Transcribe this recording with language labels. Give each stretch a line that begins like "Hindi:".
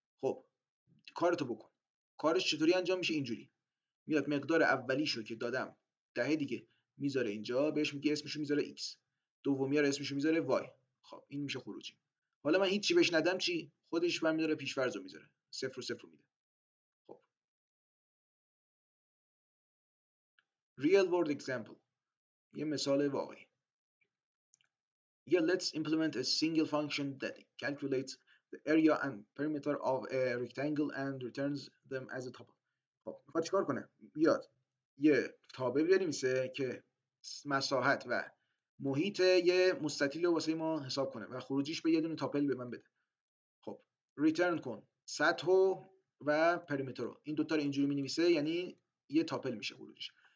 Persian: خب کارتو بکن. کارش چطوری انجام میشه؟ اینجوری میاد مقدار اولیشو که دادم 10 دیگه میذاره اینجا، بهش میگه اسمشو میذاره x، دومی رو اسمشو میذاره y. خب این میشه خروجی. حالا من هیچ چی بهش ندم، چی؟ خودش برمی‌داره پیش‌فرضو میذاره، 0 و 0 میده.
English: خب real world example،
Persian: یه مثال واقعی.
English: Yeah, let's implement a single function that calculates the area and perimeter of a rectangle and returns them as a tuple.
Persian: خب میخواد چیکار کنه؟ بیاد یه تابع بنویسه که مساحت و محیط یه مستطیل رو واسه ما حساب کنه و خروجیش به یه دونه تاپل به من بده. خب ریترن کن سطح و پریمتر رو، این دوتا رو اینجوری می‌نویسه، یعنی یه تاپل میشه خروجیش.